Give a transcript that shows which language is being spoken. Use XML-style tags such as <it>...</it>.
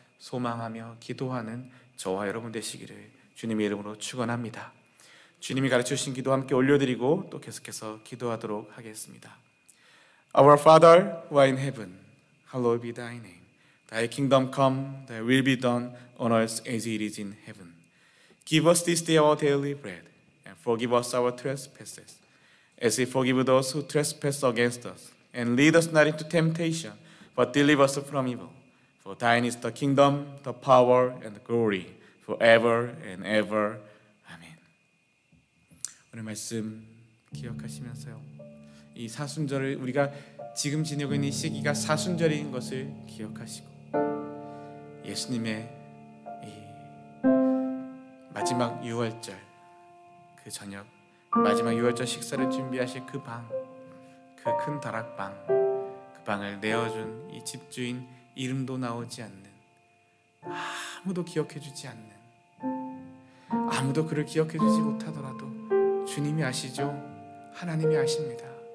<ko>소망하며 기도하는 저와 여러분 되시기를 주님의 이름으로 축원합니다. 주님이 가르쳐 주신 기도 함께 올려드리고 또 계속해서 기도하도록 하겠습니다.</ko> <en>Our Father who art in heaven, hallowed be thy name. Thy kingdom come, thy will be done on earth as it is in heaven. Give us this day our daily bread, and forgive us our trespasses, as we forgive those who trespass against us. And lead us not into temptation, but deliver us from evil. For thine is the kingdom, the power, and the glory, forever and ever.</en> <ko>아멘. 오늘 말씀 기억하시면서요, 이 사순절을 우리가 지금 지내고 있는 이 시기가 사순절인 것을 기억하시고, 예수님의 이 마지막 유월절 그 저녁, 마지막 유월절 식사를 준비하실 그 방, 그 큰 다락방, 그 방을 내어준 이 집주인 이름도 나오지 않는, 아무도 기억해주지 않는, 아무도 그를 기억해주지 못하더라도 주님이 아시죠? 하나님이 아십니다.</ko>